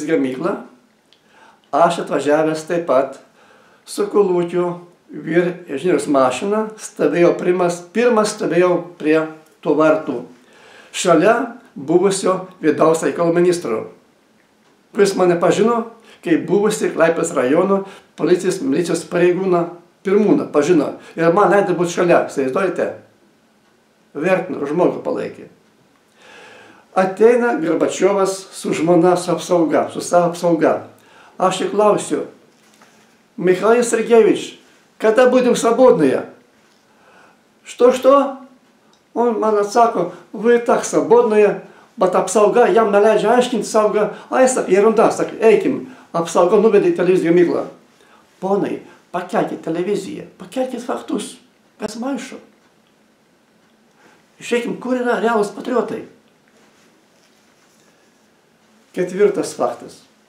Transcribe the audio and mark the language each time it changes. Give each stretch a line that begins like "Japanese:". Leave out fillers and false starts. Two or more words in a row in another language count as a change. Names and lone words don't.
Lithuanian: gamyklą, aš atvažiavęs taip pat su kolūkio vyr inžinieriaus mašina, pirmas stovėjau prie tų vartų, šalia buvusio vidaus reikalų ministro, kuris mane pažino, kaip buvusi Klaipėdos rajono policijos milicijos pareigūną pirmūną pažino. Ir man leido būti šalia, įsivaizduojate? Vertino, žmogų palaikė. Ateina Gorbačiovas su žmona, su apsauga, su savo apsauga. Aš jį klausiu: Michail Sergejevich, kada
Russian: будем свободные? Что? Он
Lithuanian: man atsako:
Russian: вы так свободные,
Lithuanian: bet apsauga jam neleidžia aiškinti saugą. Ai, sak, ерунда, sak, eikim. Apsauga nuvedė į televizijos gamyklą. Ponai, pakelkite televiziją, pakelkite faktus. Kas maišo? Išeikim, kur yra realūs patriotai. Ketvirtas faktas.